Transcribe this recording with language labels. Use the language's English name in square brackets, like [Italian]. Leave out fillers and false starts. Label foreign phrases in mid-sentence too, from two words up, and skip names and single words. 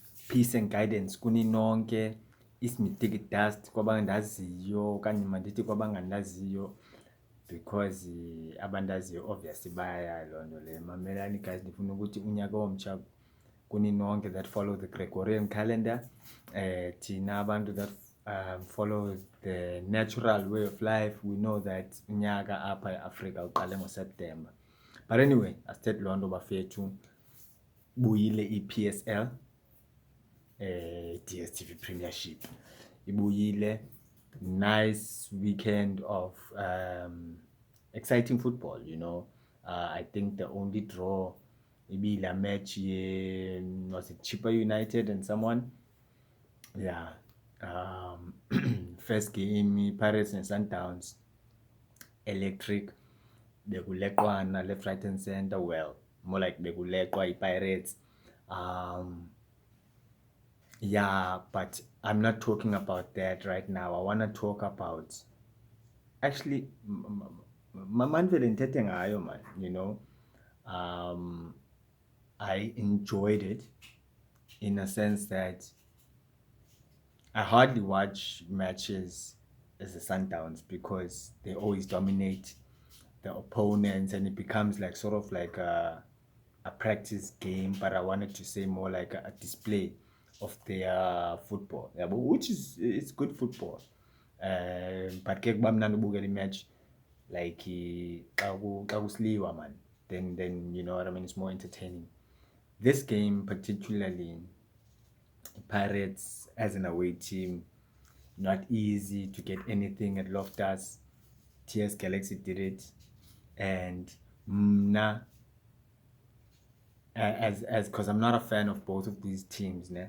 [English] peace and guidance [Xhosa] kuni nonke ismitiki dust kwabangaziyo kanye mandithi kwabangaziyo because abandaziyo obviously baya lonto le mamelani guys ndifuna ukuthi unyaka omtsha kuni nonke [English] that follow the Gregorian calendar [Xhosa] thina abantu [English] that follow the natural way of life. We know that [Xhosa] unyaka apha eAfrika uqale ngoSeptember, [English] but anyway [Xhosa] asithethe lonto bafethu buyile iPSL DStv Premiership ibuyile. [English] Nice weekend of exciting football, you know. I think the only draw maybe la match was it Chippa United and someone, yeah. First game Pirates and Sundowns electric bekuleqwana left right and center, well more like bekuleqwa iPirates. Yeah, but I'm not talking about that right now. I want to talk about actually [Xhosa] manvele ngithethe ngayo [English] man, you know. I enjoyed it in a sense that I hardly watch matches as the Sundowns because they always dominate the opponents and it becomes like sort of like a practice game, but I wanted to say more like a display of their football, yeah, but which is it's good football. But [Xhosa] ke kuba mnandi ubukela [English] match like [Xhosa] xa kusliwa [English] man, then you know what I mean, it's more entertaining. This game particularly, Pirates as an away team, not easy to get anything at Loftus. TS Galaxy did it, and as because I'm not a fan of both of these teams, né?